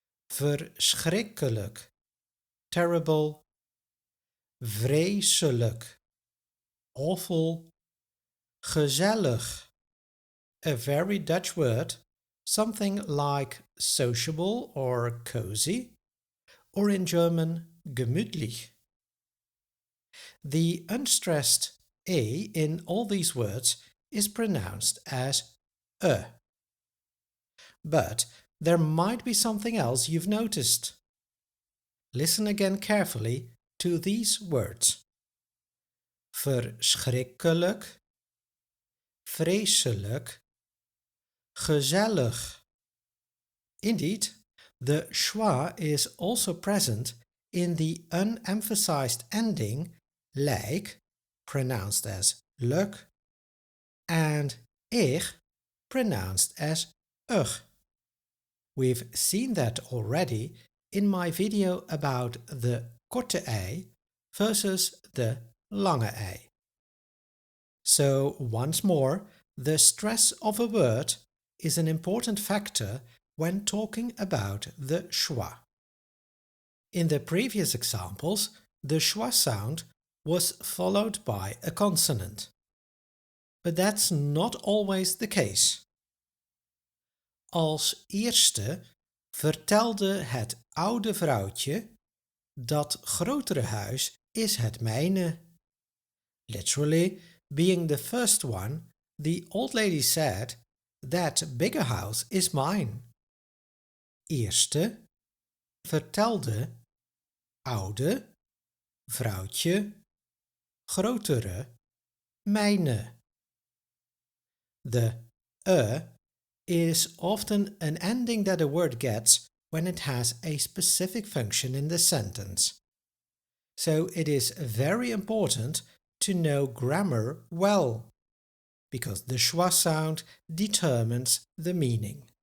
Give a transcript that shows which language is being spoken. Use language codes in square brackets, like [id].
[nl] Verschrikkelijk, [en] terrible. [nl] Vreselijk, [en] awful. Gezellig, a very Dutch word, something like sociable or cozy, or in German gemütlich. The unstressed A in all these words is pronounced as But there might be something else you've noticed. Listen again carefully to these words. [nl] Verschrikkelijk, vreselijk, gezellig. [en] Indeed, the schwa is also present in the unemphasized ending lijk, pronounced as luk, and ich, pronounced as ugh. We've seen that already in my video about the korte ei versus the lange ei. So once more, the stress of a word is an important factor when talking about the schwa. In the previous examples, the schwa sound was followed by a consonant. But that's not always the case. [nl] Als eerste vertelde het oude vrouwtje: dat grotere huis is het mijne. [en] Literally, being the first one, the old lady said, that bigger house is mine. [nl] Eerste, vertelde, oude, vrouwtje, grotere, mijne. [en] The is often an ending that a word gets when it has a specific function in the sentence. So it is very important to know grammar well, because the schwa sound determines the meaning.